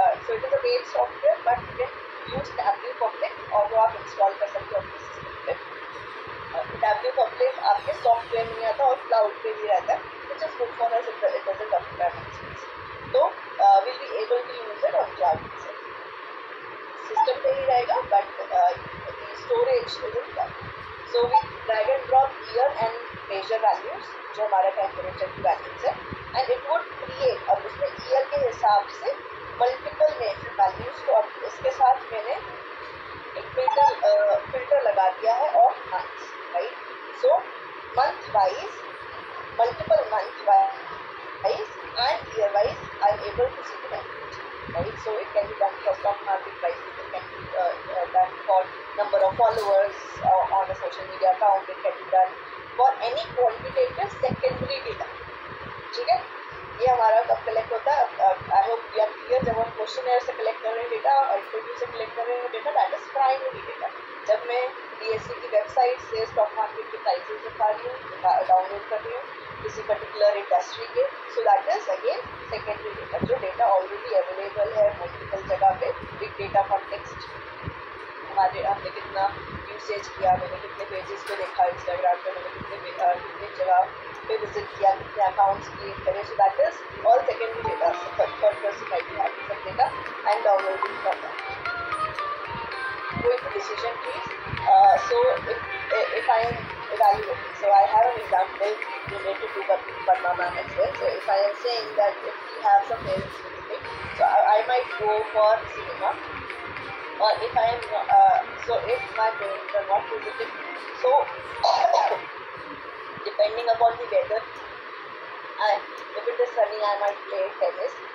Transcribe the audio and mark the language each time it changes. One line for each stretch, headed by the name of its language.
English: So it is a paid software, but you can use Tableau public
Hindi: और वो आप install कर सकते हो अपने system पे. Tableau public आपके सॉफ्टवेयर में आता है और क्लाउड पे भी रहता है,
English: which is good for us. It doesn't occupy much space. So we'll be able to use it on cloud itself. System
Hindi: पे ही रहेगा,
English: but the storage is in cloud. So we drag and drop year and measure values,
Hindi: जो हमारा temperature की values है,
English: and it would create,
Hindi: अब उसमें year के हिसाब से मल्टीपल मेजर वैल्यूज को अब इसके साथ मैंने एक फिल्टर लगा दिया है of months, right.
English: So month wise, multiple month wise and year wise, I am able to see the temperature, right. So it can be done for stock market prices, it can be done for number of followers on a social media account, it can be done for any quantitative secondary data.
Hindi: ठीक है, ये हमारा कब collect होता है.
English: I hope we are clear.
Hindi: जब हम questionnaire से कलेक्ट कर रहे हैं डेटा और इंटरव्यू से कलेक्ट कर रहे हैं data,
English: That is primary data.
Hindi: जब मैं DSC की वेबसाइट से स्टॉक मार्केट के प्राइसेस दिखा रही हूँ, डाउनलोड कर रही हूँ किसी पर्टिकुलर इंडस्ट्री के,
English: So that is again secondary data.
Hindi: जो डेटा ऑलरेडी अवेलेबल है मल्टीपल जगह पे, बिग डेटा कॉन्टेक्स्ट, हमने कितना यूसेज किया, मैंने कितने पेजेस पे देखा इंस्टाग्राम पे, मैंने कितने जगह पे विजिट किया, कितने अकाउंट्स क्रिएट करे.
English: So that is all secondary data. Third person I D have सब data and downloading from that. Going to decision trees. So if I am evaluating, so I have an example related to Padma ma'am as well. So if I am saying that if we have some parents visiting, so I might go for cinema, or if I am so if my parents are not visiting, so depending upon the weather, and if it is sunny, I might play tennis.